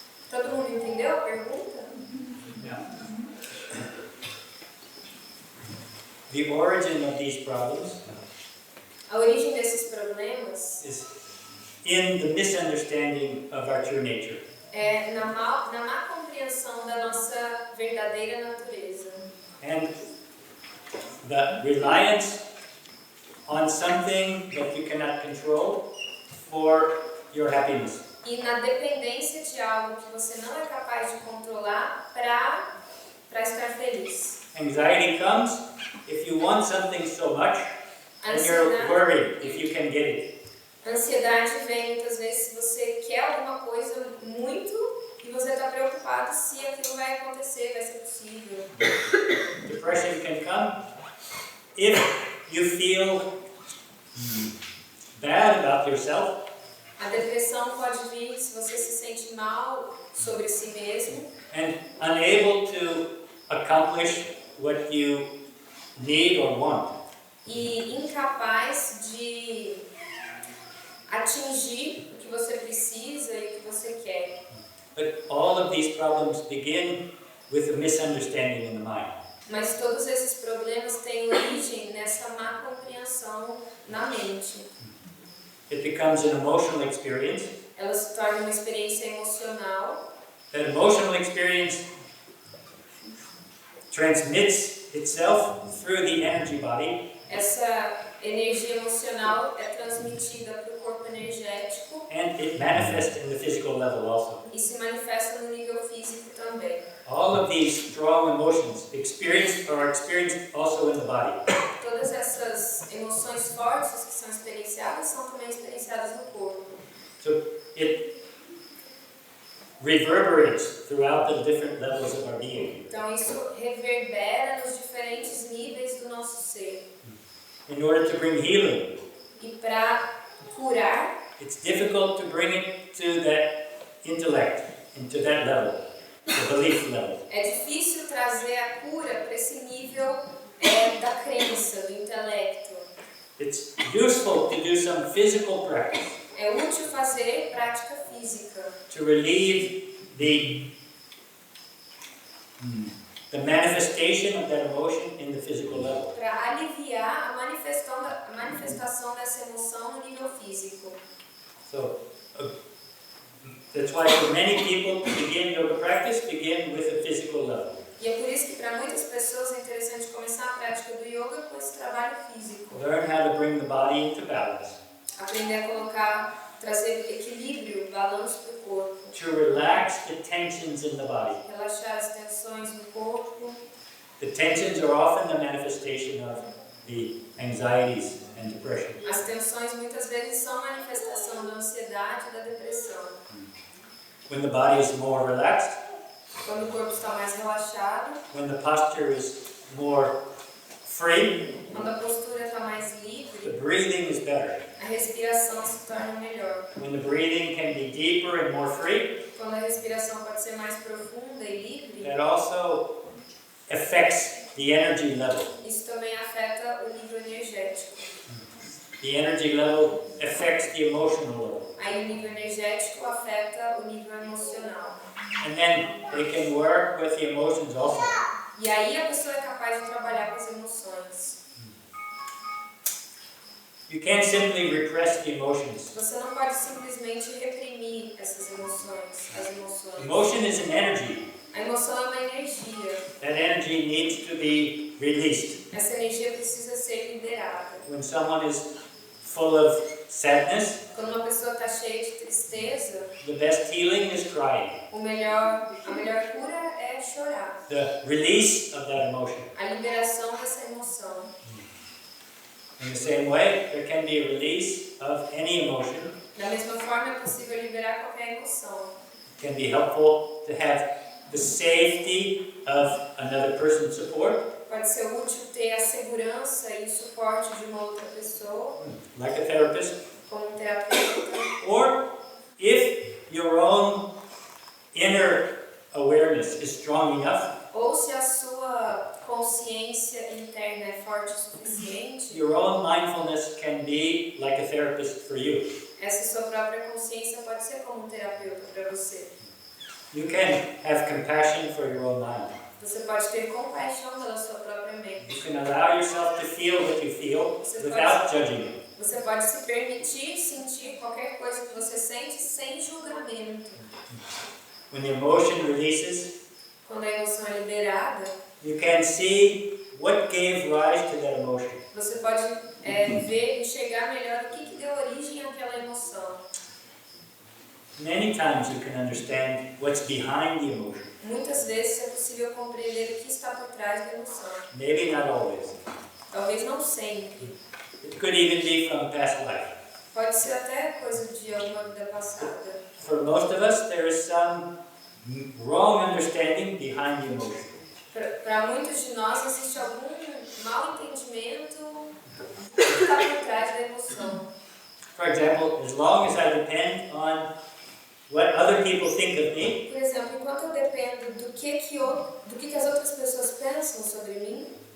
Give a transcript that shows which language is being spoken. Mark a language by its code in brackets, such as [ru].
[pt] Todo mundo entendeu a pergunta? [en] Yeah. The origin of these problems [pt] A origem desses problemas [en] is in the misunderstanding of our true nature. [pt] é na má compreensão da nossa verdadeira natureza. [en] And the reliance on something that you cannot control for your happiness. [pt] E na dependência de algo que você não é capaz de controlar para estar feliz. [en] Anxiety comes if you want something so much and you're worried if you can get it. [pt] A ansiedade vem muitas vezes se você quer alguma coisa muito e você está preocupado se aquilo vai acontecer, vai ser possível. [en] Depression can come if you feel bad about yourself [pt] A depressão pode vir se você se sente mal sobre si mesmo [en] and unable to accomplish what you need or want. [pt] e incapaz de atingir o que você precisa e o que você quer. [en] But all of these problems begin with a misunderstanding in the mind. [pt] Mas todos esses problemas têm origem nessa má compreensão na mente. [en] It becomes an emotional experience. [pt] Ela se torna uma experiência emocional. [en] That emotional experience transmits itself through the energy body [pt] Essa energia emocional é transmitida para o corpo energético [en] and it manifests in the physical level also. [pt] e se manifesta no nível físico também. [en] All of these strong emotions are experienced also in the body. [pt] Todas essas emoções fortes que são experienciadas são também experienciadas no corpo. [en] So it reverberates throughout the different levels of our being. [pt] Então isso reverbera nos diferentes níveis do nosso ser. [en] In order to bring healing, [pt] E para curar, [en] it's difficult to bring it to that intellect, into that level, the belief level. [pt] é difícil trazer a cura para esse nível da crença, do intelecto. [en] It's useful to do some physical practice [pt] É útil fazer prática física [en] to relieve the manifestation of that emotion in the physical level. [pt] para aliviar a manifestação dessa emoção no nível físico. [en] So that's why for many people to begin yoga practice, begin with a physical level. [pt] E é por isso que para muitas pessoas é interessante começar a prática do yoga com esse trabalho físico. [en] Learn how to bring the body into balance. [pt] Aprender a trazer equilíbrio, balanço para o corpo. [en] To relax the tensions in the body. [pt] Relaxar as tensões no corpo. [en] The tensions are often the manifestation of the anxieties and depression. [pt] As tensões muitas vezes são manifestação da ansiedade e da depressão. [en] When the body is more relaxed, [pt] Quando o corpo está mais relaxado, [en] when the posture is more free, [pt] quando a postura está mais [en] the [pt] livre, [en] breathing is better. [pt] a respiração se torna melhor. [en] When the breathing can be deeper and more free, [pt] Quando a respiração pode ser mais profunda e livre, [en] that also affects the energy level. [pt] isso também afeta o nível energético. [en] The energy level affects the emotional level. [pt] Aí o nível energético afeta o nível emocional. [en] And then they can work with the emotions also. [pt] E aí a pessoa é capaz de trabalhar com as emoções. [en] You can't simply repress the emotions. [pt] Você não pode simplesmente reprimir essas emoções, as emoções. [en] Emotion is an energy. [pt] A emoção é uma energia. [en] That energy needs to be released. [pt] Essa energia precisa ser liberada. [en] When someone is full of sadness, [pt] Quando uma pessoa está cheia de tristeza, [en] the best healing is crying. [pt] a melhor cura é chorar. [en] The release of that emotion. [pt] A liberação dessa emoção. [en] In the same way, there can be a release of any emotion. [pt] Da mesma forma, é possível liberar qualquer emoção. [en] It can be helpful to have the safety of another person's support, [pt] Pode ser útil ter a segurança e o suporte de uma outra pessoa, [en] like a therapist, [pt] como um terapeuta. [en] or if your own inner awareness is strong enough, [pt] Ou se a sua consciência interna é forte o suficiente, [en] your own mindfulness can be like a therapist for you. [pt] essa sua própria consciência pode ser como um terapeuta para você. [en] You can have compassion for your own mind. [pt] Você pode ter compaixão pela sua própria [en] You [pt] mente. [en] can allow yourself to feel what you feel without judging it. [pt] Você pode se permitir sentir qualquer coisa que você sente sem julgamento. [en] When the emotion releases, [pt] Quando a emoção é liberada, [en] you can see what gave rise to that emotion. [pt] você pode ver, enxergar melhor o que deu origem àquela emoção. [en] Many times you can understand what's behind the emotion. [pt] Muitas vezes é possível compreender o que está por trás da emoção. [en] Maybe not always. [pt] Talvez não sempre. [en] It could even be from past life. [pt] Pode ser até coisa de alguma vida passada. [en] For most of us, there is some wrong understanding behind the emotion. [pt] Para muitos de nós existe algum mau entendimento do que está por trás da emoção. [en] For example, as long as I depend on what other people think of me, [pt] Por exemplo, enquanto eu dependo do que as outras pessoas pensam sobre mim,